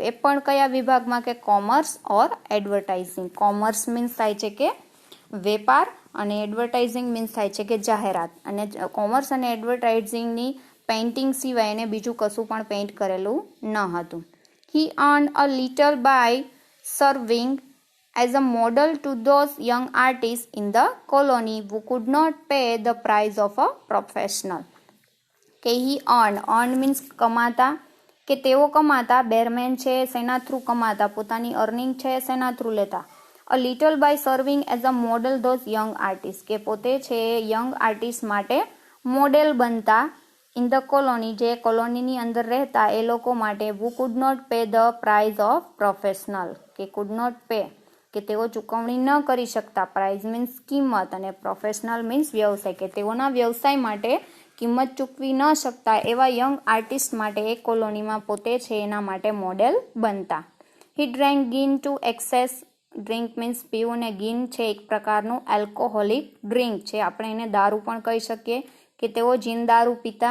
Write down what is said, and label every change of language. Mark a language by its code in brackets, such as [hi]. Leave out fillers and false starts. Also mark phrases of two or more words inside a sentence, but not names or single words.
[gu] એ પણ કયા વિભાગમાં? કે [en] commerce or advertising. commerce means [gu] થાય છે કે વેપાર, અને [en] advertising means [gu] થાય છે કે જાહેરાત. અને કોમર્સ અને એડવર્ટાઇઝિંગની પેઇન્ટિંગ સિવાય એને બીજું કશું પણ પેઇન્ટ કરેલું ન હતું. [en] he earned a little by serving as a model to those young artists in the colony who could not pay the price of a professional. [gu] કે [en] he earned [gu] means કમાતા, કે તેઓ કમાતા, બેરમેન છે શેના થ્રુ કમાતા? પોતાની અર્નિંગ છે શેના થ્રુ લેતા? [en] a little by serving as a model those young artist, [gu] કે પોતે છે [en] young artist [gu] માટે મોડેલ બનતા. [en] in the colony, [gu] જે કોલોનીની અંદર રહેતા એ લોકો માટે. [en] who could not pay the price of professional, કે could not pay, [gu] કે તેઓ ચૂકવણી ન કરી શકતા. [en] price means [gu] કિંમત, અને [en] professional means [gu] વ્યવસાય, કે તેઓના વ્યવસાય માટે કિંમત ચૂકવી ન શકતા એવા [en] young artist [gu] માટે એ કોલોનીમાં પોતે છે એના માટે મોડેલ બનતા. [en] he drank gin to excess. drink means [gu] પીવું, ને ગીન છે એક પ્રકારનું [en] alcoholic drink [gu] છે, આપણે એને દારૂ પણ કહી શકીએ કે તેઓ જીન દારૂ પીતા.